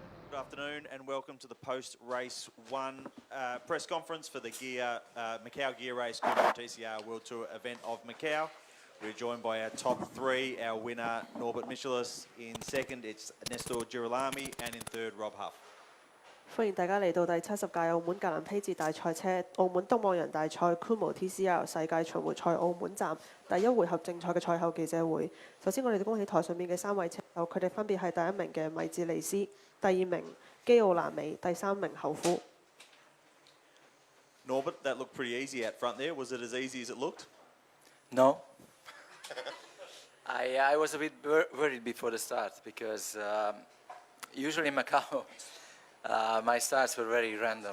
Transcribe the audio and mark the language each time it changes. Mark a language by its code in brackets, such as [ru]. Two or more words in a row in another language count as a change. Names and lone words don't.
[en] Good afternoon and welcome to the post-race one press conference for the Guia, Macau Gear Race Kumho TCR World Tour event of Macau. We're joined by our top three, our winner Norbert Michelis, in second it's Nestor Girolami, and in third Rob Huff. [yue] 歡迎大家嚟到第70屆澳門格蘭披治大賽車澳門東望洋大賽 Kumho TCR 世界巡迴賽澳門站第一回合正賽嘅賽後記者會。首先，我哋恭喜台上面嘅3位車手，佢哋分別係第1名嘅米治尼斯、第2名基奧蘭美、第3名侯夫。 [en] Norbert, that looked pretty easy out front there. Was it as easy as it looked? No. I was a bit worried before the start because usually in Macau my starts were very random.